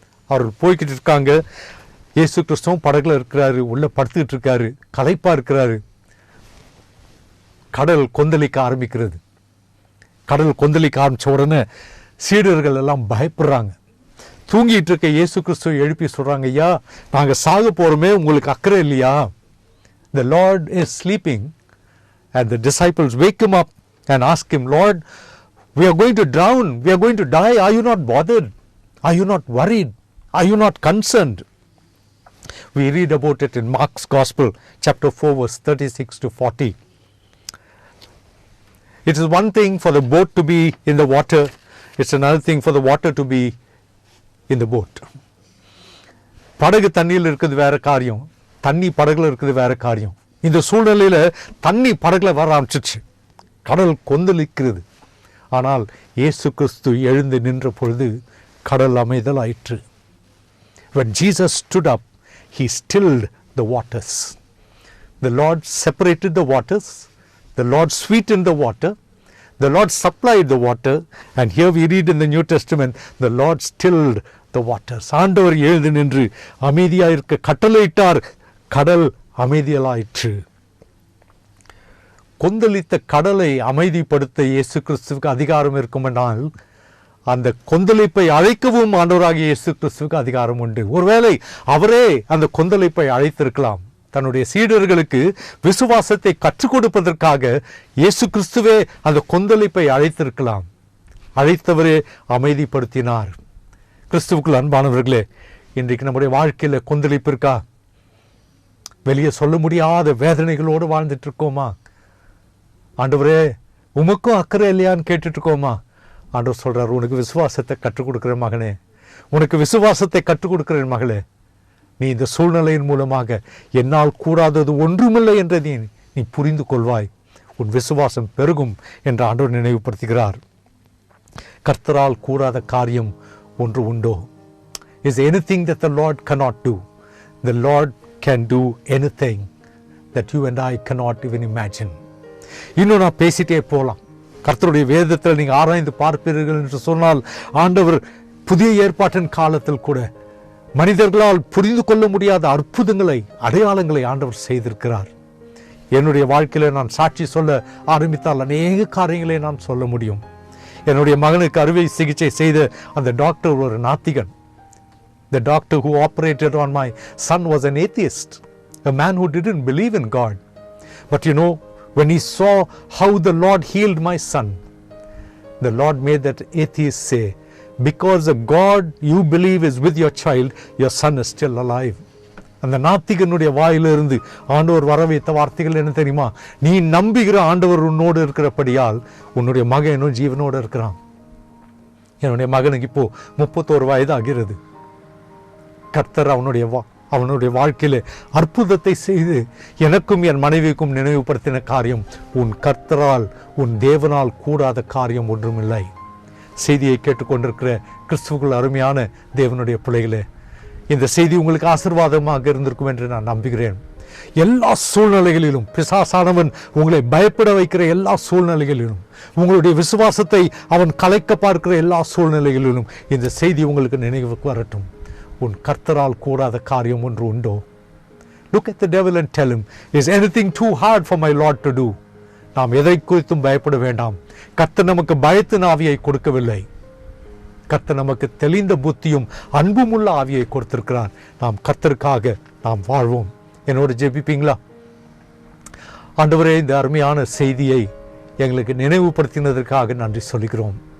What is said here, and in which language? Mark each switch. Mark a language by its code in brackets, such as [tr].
[ta] அவர் போய்கிட்டு இருக்காங்க. இயேசு கிறிஸ்துவும் படகுல இருக்கிறாரு, உள்ள படுத்துக்கிட்டு இருக்காரு, களைப்பா இருக்கிறாரு. கடல் கொந்தளிக்க ஆரம்பிக்கிறது. கடல் கொந்தளிக்க ஆரம்பிச்ச உடனே சீடர்கள் எல்லாம் பயப்படுறாங்க. தூங்கிட்டு இருக்க இயேசு கிறிஸ்துவை எழுப்பி சொல்றாங்க, ஐயா நாங்கள் சாக போறோமே, உங்களுக்கு அக்கறை இல்லையா? [en] The Lord is sleeping. And the disciples wake him up and ask him, Lord, we are going to drown, we are going to die. Are you not bothered? Are you not worried? Are you not concerned? We read about it in Mark's Gospel, chapter 4, verse 36 to 40. It is one thing for the boat to be in the water. It's another thing for the water to be in the boat. [ta] படகு தண்ணியில் இருக்குது வேற காரியம், தண்ணி படகுல இருக்குது வேற காரியம். இந்த சூழ்நிலையில தண்ணி படகுல வர ஆரம்பிச்சிச்சு. கடல் கொந்தளிக்கிறது. ஆனால் இயேசு கிறிஸ்து எழுந்து நின்ற பொழுது கடல் அமைதல் ஆயிற்று. [en] When Jesus stood up, he stilled the waters. The Lord separated the waters. The Lord sweetened the water. The Lord supplied the water. And here we read in the New Testament, the Lord stilled the waters. [ta] ஆண்டவர் எழுந்து நின்று அமைதியாயிருக்க கட்டளையிட்டார். கடல் அமைதியலாயிற்று. கொந்தளித்த கடலை அமைதிப்படுத்த இயேசு கிறிஸ்துவுக்கு அதிகாரம் இருக்குமென்றால் அந்த கொந்தளிப்பை அழைக்கவும் ஆண்டவராகிய இயேசு கிறிஸ்துவுக்கு அதிகாரம் உண்டு. ஒருவேளை அவரே அந்த கொந்தளிப்பை அழைத்திருக்கலாம். தன்னுடைய சீடர்களுக்கு விசுவாசத்தை கற்றுக் கொடுப்பதற்காக இயேசு கிறிஸ்துவே அந்த கொந்தளிப்பை அழைத்திருக்கலாம். அழைத்தவரே அமைதிப்படுத்தினார். கிறிஸ்துவுக்குள் அன்பானவர்களே, இன்றைக்கு நம்முடைய வாழ்க்கையில் கொந்தளிப்பு இருக்கா? வெளியே சொல்ல முடியாத வேதனைகளோடு வாழ்ந்துட்டு இருக்கோமா? ஆண்டவரே உமக்கும் அக்கறை இல்லையான்னு கேட்டுட்டு இருக்கோமா? ஆண்டவர் சொல்றார், உனக்கு விசுவாசத்தை கற்றுக் கொடுக்கிற மகனே, உனக்கு விசுவாசத்தை கற்றுக் கொடுக்கிறேன் மகளே. நீ இந்த சூழ்நிலையின் மூலமாக என்னால் கூடாதது ஒன்றுமில்லை என்றதை நீ புரிந்து கொள்வாய். உன் விசுவாசம் பெருகும் என்று ஆண்டவர் நினைவுபடுத்துகிறார். கர்த்தரால் கூடாத காரியம் ஒன்று உண்டோ? [en] Is anything that the Lord cannot do? The Lord can do anything that you and I cannot even imagine. [ta] இன்னும் நான் பேசிட்டே போகலாம். கர்த்தருடைய வேதத்தில் நீங்கள் ஆராய்ந்து பார்ப்பீர்கள் என்று சொன்னால், ஆண்டவர் புதிய ஏற்பாட்டின் காலத்தில் கூட மனிதர்களால் புரிந்து கொள்ள முடியாத அற்புதங்களை, அடையாளங்களை ஆண்டவர் செய்திருக்கிறார். என்னுடைய வாழ்க்கையில் நான் சாட்சி சொல்ல ஆரம்பித்தால் அநேக காரியங்களை நான் சொல்ல முடியும். என்னுடைய மகனுக்கு அறுவை சிகிச்சை செய்த அந்த டாக்டர் ஒரு நாத்திகன். [en] The doctor who operated on my son was an atheist, a man who didn't believe in God. But you know, when he saw how the Lord healed my son, the Lord made that atheist say, because the God you believe is with your child, your son is still alive. [ta] அந்த நாத்திகனுடைய வாயிலிருந்து ஆண்டவர் வர வைத்த வார்த்தைகள் என்ன தெரியுமா? நீ நம்புகிற ஆண்டவர் உன்னோடு இருக்கிறபடியால் உன்னுடைய மகனும் ஜீவனோடு இருக்கிறான். என்னுடைய மகனுக்கு இப்போ 31 வயது ஆகிறது. கர்த்தர் அவனுடைய வாழ்க்கையில் அற்புதத்தை செய்து எனக்கும் என் மனைவிக்கும் நினைவுபடுத்தின காரியம், உன் கர்த்தரால் உன் தேவனால் கூடாத காரியம் ஒன்றுமில்லை. செய்தியை கேட்டுக்கொண்டிருக்கிற கிறிஸ்துவுக்குள் அருமையான தேவனுடைய பிள்ளைகளே, இந்த செய்தி உங்களுக்கு ஆசீர்வாதமாக இருந்திருக்கும் என்று நான் நம்புகிறேன். எல்லா சூழ்நிலைகளிலும் பிசாசானவன் உங்களை பயப்பட வைக்கிற எல்லா சூழ்நிலைகளிலும், உங்களுடைய விசுவாசத்தை அவன் கலைக்க பார்க்கிற எல்லா சூழ்நிலைகளிலும் இந்த செய்தி உங்களுக்கு நினைவுக்கு வரட்டும். உன் கர்த்தரால் கூடாத காரியம் ஒன்று உண்டோ? [en] Look at the devil and tell him, is anything too hard for my Lord to do? [ta] நாம் எதை குறித்தும் பயப்பட வேண்டாம். கர்த்தர் நமக்கு பயத்தின் ஆவியை கொடுக்கவில்லை. கர்த்தர் நமக்கு தெளிந்த புத்தியும் அன்பும் உள்ள ஆவியை கொடுத்திருக்கிறார். நாம் கர்த்தருக்காக நாம் வாழ்வோம். என்னோட ஜெபிப்பீங்களா? ஆண்டவரே, இந்த அருமையான செய்தியை எங்களுக்கு நினைவுபடுத்தினதற்காக நன்றி சொல்கிறோம்.